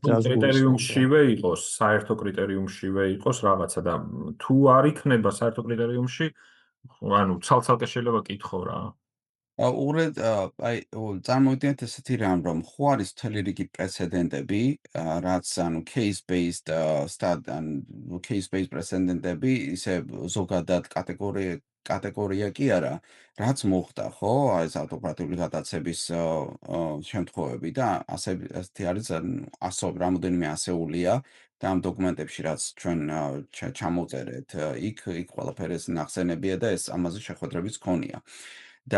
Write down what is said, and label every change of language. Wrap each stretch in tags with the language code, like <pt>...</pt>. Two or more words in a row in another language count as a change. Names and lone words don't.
<ka>კრიტერიუმშივე იყოს, საერთო კრიტერიუმშივე იყოს რაღაცა და თუ არ იქნება საერთო კრიტერიუმში, ანუ ცალ-ცალკე შეიძლება კითხო რა. უბრალოდ აი წარმოვიდგინეთ ესეთი რამ, რომ ხო არის მთელი რიგი პრეცედენტები, რაც ანუ</ka> <en>case based case based</en> <ka>პრეცედენტები, ისე ზოგადად კატეგორია კი არა, რაც მოხდა, ხო? აი ეს ავტოკრატიული გადაცემის შემთხვევები და ასეთი არის რამოდენიმე ასეულია და ამ დოკუმენტებში რაც ჩვენ ჩამოწერეთ, იქ ყველაფერი ეს ნახსენებია და ეს ამაზე შეხვედრებიც ქონია.</ka>